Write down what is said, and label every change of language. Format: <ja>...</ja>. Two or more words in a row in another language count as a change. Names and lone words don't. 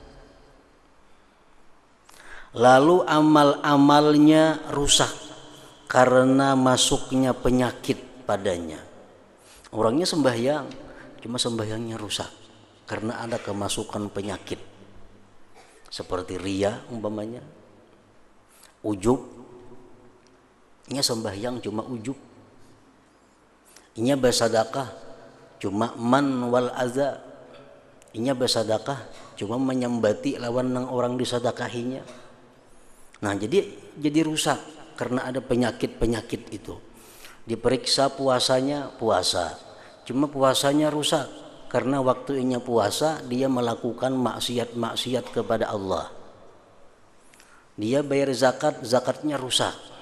<id>Lalu amal-amalnya rusak karena masuknya penyakit padanya. Orangnya sembahyang, cuma sembahyangnya rusak karena ada kemasukan penyakit. Seperti riya umpamanya, ujub. Nya sembahyang cuma ujub. Inya bersedekah cuma man wal aza. Inya bersedekah cuma menyembati lawan nang orang disedekahinya. Nah, jadi rusak karena ada penyakit-penyakit itu. Diperiksa puasanya, puasa. Cuma puasanya rusak karena waktunya puasa dia melakukan maksiat-maksiat kepada Allah. Dia bayar zakat, zakatnya rusak.</id>